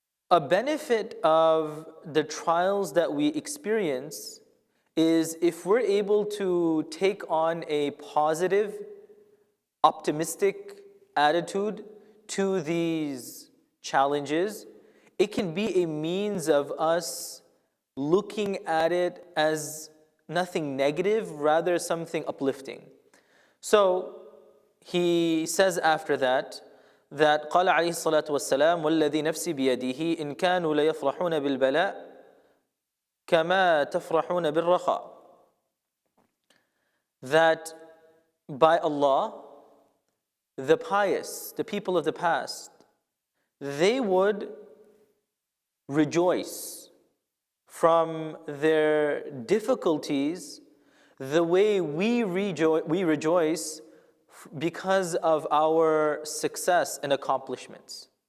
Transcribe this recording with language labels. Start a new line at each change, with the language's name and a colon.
English: A benefit of the trials that we experience is if we're able to take on a positive, optimistic attitude to these challenges, it can be a means of us looking at it as nothing negative, rather something uplifting. So he says after that
Arabic: قال عليه الصلاة والسلام والذي نفسي بيده إن كانوا ليفرحون بالبلاء كما تفرحون بالرخاء.
English: That by Allah, the pious, the people of the past, they would rejoice from their difficulties the way we rejoice because of our success and accomplishments.